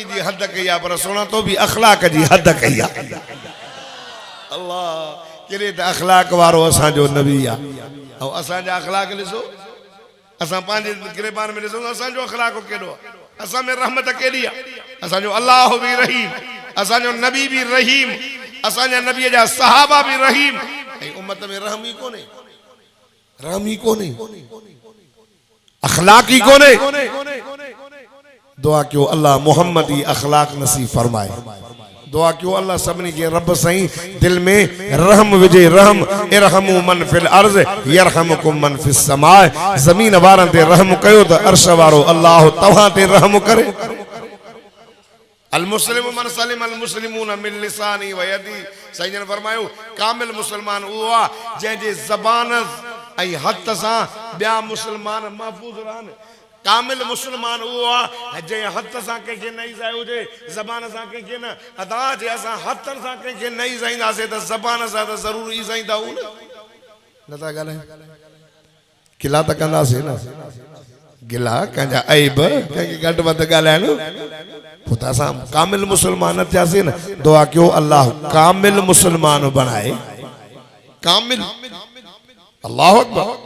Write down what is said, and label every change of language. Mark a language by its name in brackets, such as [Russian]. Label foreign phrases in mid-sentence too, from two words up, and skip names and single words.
[Sindhi] जी हद कई आहे पर सोणा तो बि अख़लाक जी हद कई आहे अल्लाह केरे त अख़लाक वारो असांजो नबी आहे ऐं असांजा अख़लाक ॾिसो असां पंहिंजे गिरबान में ॾिसूं असांजो अख़लाक केॾो आहे असां में रहमत केॾी आहे असांजो अल्लाह बि रहीम असांजो नबी बि रहीम असांजा नबीअ जा सहाबा बि रहीम ऐं उम्मत में रहम ई कोन्हे रहम ई कोन्हे अख़लाक ई कोन्हे दुआ कयो अल्लाह मोहम्मद ई अख़लाक नसीब फरमाए दुआ क्यों अल्लाह सबनी के रब सही दिल में रहम विजे रहम [Arabic] ارحموا من في الأرض يرحمكم من في السماء [Sindhi] जमीन वारन ते रहम कयो त अर्श वारो अल्लाह तव्हां ते रहम करे [Arabic] المسلم من سلم المسلمون من لسانه ويده [Sindhi] सैयद फरमायो कामिल मुसलमान वो आ जे जे ज़बान ऐं हथ सां ॿिया मुसलमान महफूज़ रहन कामिल मुसलमान वो आ जे हथ सां कंहिंखे न ईज़ाए हुजे ज़बान सां कंहिंखे न अदा जे असां हथनि सां कंहिंखे न ईज़ाईंदासीं त ज़बान सां त ज़रूर ईज़ाईंदा हूं न था ॻाल्हायूं गिला त कंदासीं न गिला कंहिंजा ऐब कंहिंखे घटि वधि ॻाल्हाइनि पोइ त असां कामिल मुसलमान थियासीं न दुआ कयो अल्लाह कामिल मुसलमान बणाए कामिल [Arabic] الله أكبر